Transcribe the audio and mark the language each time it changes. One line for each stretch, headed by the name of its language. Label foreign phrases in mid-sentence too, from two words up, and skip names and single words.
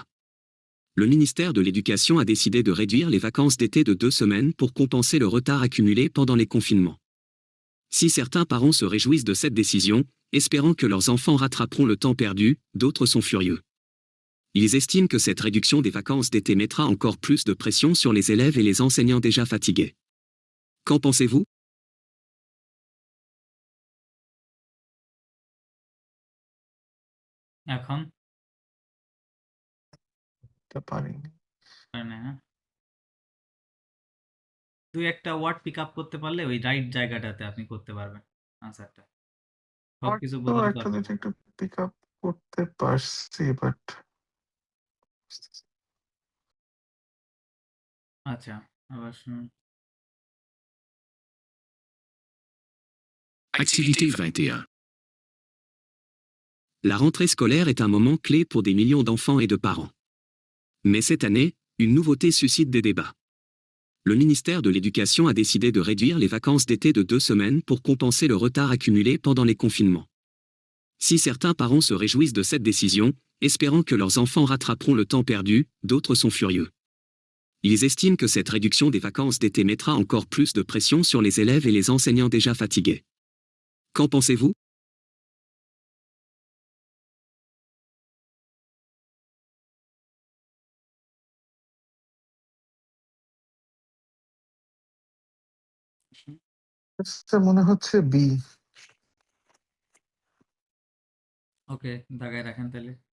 French: Le ministère de l'Éducation a décidé de réduire les vacances d'été de 2 semaines pour compenser le retard accumulé pendant les confinements. Si certains parents se réjouissent de cette décision, espérant que leurs enfants rattraperont le temps perdu, d'autres sont furieux. Ils estiment que cette réduction des vacances d'été mettra encore plus de pression sur les élèves et les enseignants déjà fatigués. Qu'en pensez-vous ?
Bangla: এখন তা পারিনি। পারে না, হ্যাঁ? ২-১টা
English: word pick up
Bangla: করতে পারলে ওই রাইট জায়গাটাতে আপনি করতে পারবেন আনসারটা। সবকিছু তো বোঝানো একটা দরকার দুইটা নেই। একটু
English: pick up
Bangla: করতে পারছি, বাট আচ্ছা, আবার শুনুন।
French: Activité 21. La rentrée scolaire est un moment clé pour des millions d'enfants et de parents. Mais cette année, une nouveauté suscite des débats. Le ministère de l'Éducation a décidé de réduire les vacances d'été de 2 semaines pour compenser le retard accumulé pendant les confinements. Si certains parents se réjouissent de cette décision, espérant que leurs enfants rattraperont le temps perdu, d'autres sont furieux. Ils estiment que cette réduction des vacances d'été mettra encore plus de pression sur les élèves et les enseignants déjà fatigués. Qu'en pensez-vous ?
Bangla: মনে হচ্ছে বি। ওকে, দাগায় রাখেন তাহলে।